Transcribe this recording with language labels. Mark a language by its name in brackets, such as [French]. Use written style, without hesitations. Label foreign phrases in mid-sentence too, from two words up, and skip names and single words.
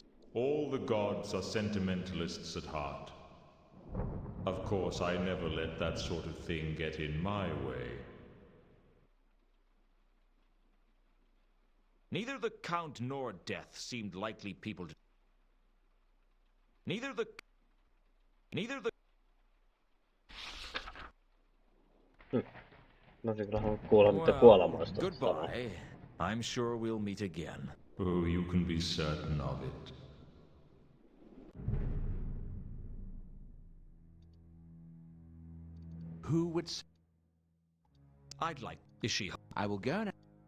[English] All the gods are sentimentalists at heart. Of course, I never let that sort of thing get in my way. Neither the Count nor Death seemed likely people to... Neither the... [Finnish] Mä olisin kyllä halunnut kuulla niitä kuolemaista. [English] Goodbye. I'm sure we'll meet again. Oh, you can be certain of it. Who would... I'd like... Is she... I will go now.